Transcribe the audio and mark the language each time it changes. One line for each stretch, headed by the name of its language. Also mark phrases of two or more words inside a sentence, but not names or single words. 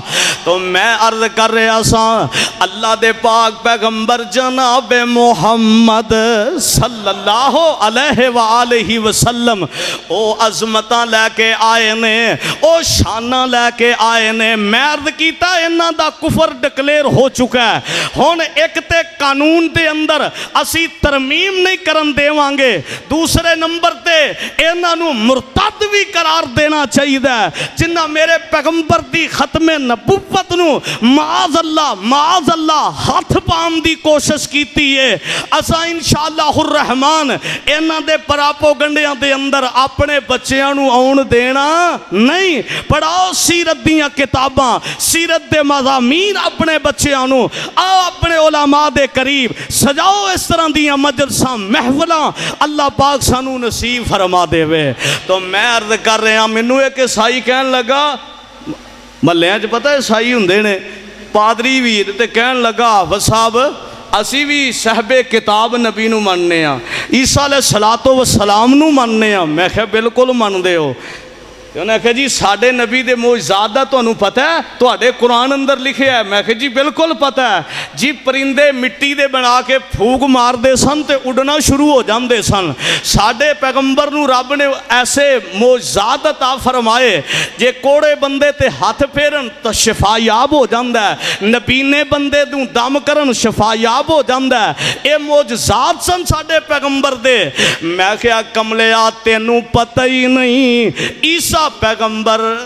Punjabi: تو میں عرض کر رہا سا اللہ دے پاک پیغمبر جناب محمد
Arabic: صلی اللہ علیہ وآلہ وسلم
Punjabi: او عظمتاں لے کے آئے نے, او شاناں لے کے آئے نے. میں عرض کیتا انہاں دا کفر ڈکلیئر ہو چکا ہے. ہن ایک تے قانون دے اندر اسی ترمیم نہیں کرن دیواں گے, دوسرے نمبر تے انہاں نو مرتد بھی قرار دینا چاہیے جنہ میرے پیغمبر دی ختم نبوت نو
Arabic: معاذ اللہ
Punjabi: ہاتھ پام دی کوشش کیتی ہے. اساں
Arabic: انشاءاللہ الرحمن
Punjabi: انہاں دے پراپوگنڈیاں دے اندر اپنے بچیاں نو آن دینا نہیں. پڑھاؤ سیرت دیاں کتاباں, سیرت دے مضامین اپنے بچیاں نو, آؤ اپنے علماء دے قریب سجاؤ اس طرح دیاں مجلساں محفلاں, اللہ پاک سانو نصیب فرما دے وے. تو میں عرض کر رہا مینوں ایک عیسائی کہن لگا, محلیاں چ پتہ عیسائی ہوندے نے پادری بھی, تے کہن لگا حافظ صاحب اسی بھی صاحب کتاب نبی نو مننے ہاں, عیسیٰ
Arabic: علیہ الصلوۃ والسلام
Punjabi: نو مننے ہاں. میں کہا بالکل مندے ہو. انہوں نے کہا جی ساڈے نبی دے معجزات دا تانوں پتہ ہے, تواڈے قرآن اندر لکھیا ہے. میں کہا جی بالکل پتہ ہے جی. پرندے مٹی دے بنا کے پھوک مار دے سن تے اڑنا شروع ہو جاندے سن. ساڈے پیغمبر نو رب نے ایسے معجزات عطا فرمائے, جے کوڑے بندے تے ہاتھ پھیرن تو شفا یاب ہو جاندا ہے, نبینے بندے نو دم کرن شفا یاب ہو جاندا ہے. اے معجزات سن ساڈے پیغمبر دے. میں کہا کملیا تینوں پتہ ہی نہیں عیسیٰ پیغمبر.